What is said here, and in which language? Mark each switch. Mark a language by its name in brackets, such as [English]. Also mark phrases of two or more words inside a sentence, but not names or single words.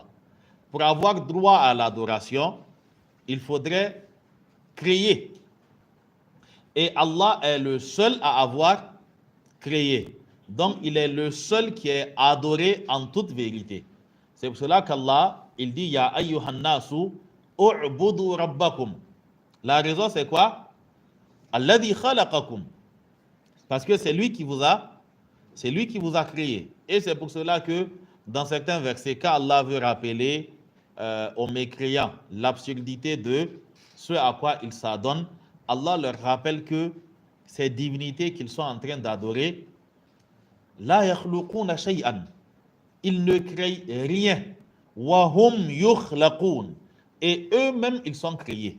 [French] Pour avoir droit à l'adoration, il faudrait créer. Et Allah est le seul à avoir créé. Donc, il est le seul qui est adoré en toute vérité. C'est pour cela qu'Allah, il dit, [Arabic] يا أيها الناس اعبدوا ربكم. [French] La raison, c'est quoi? [Arabic] الذي خلقكم. [French] Parce que c'est lui qui vous a créé. Et c'est pour cela que dans certains versets, quand Allah veut rappeler aux mécréants l'absurdité de ce à quoi ils s'adonnent, Allah leur rappelle que ces divinités qu'ils sont en train d'adorer, [Arabic] لا يخلقون شيئا, [French] ils ne créent rien, [Arabic] وهم يخلقون, [French] et eux-mêmes ils sont créés.